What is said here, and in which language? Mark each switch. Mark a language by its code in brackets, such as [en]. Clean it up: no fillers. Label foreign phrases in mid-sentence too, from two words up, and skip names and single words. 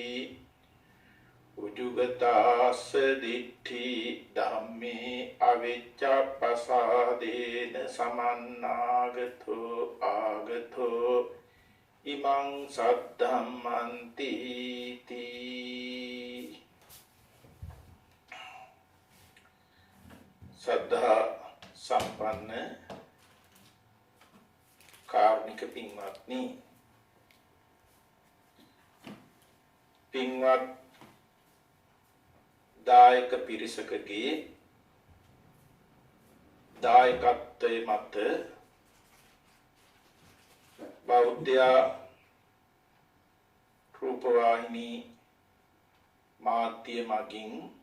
[pi] උජුගතාස්ස දිට්ඨි ධම්මේ අවිච්ඡප්පසාදේන සමන්නාගතෝ ආගතෝ ඉමං සද්ධම්මන්ති [si] තී සද්ධා සම්පන්න කාරුණික පින්වත්නි පින්වත් දායක පිරිසකගේ දායකත්වයේ මත බෞද්ධ රූපවාහිනී මාධ්‍ය මගින්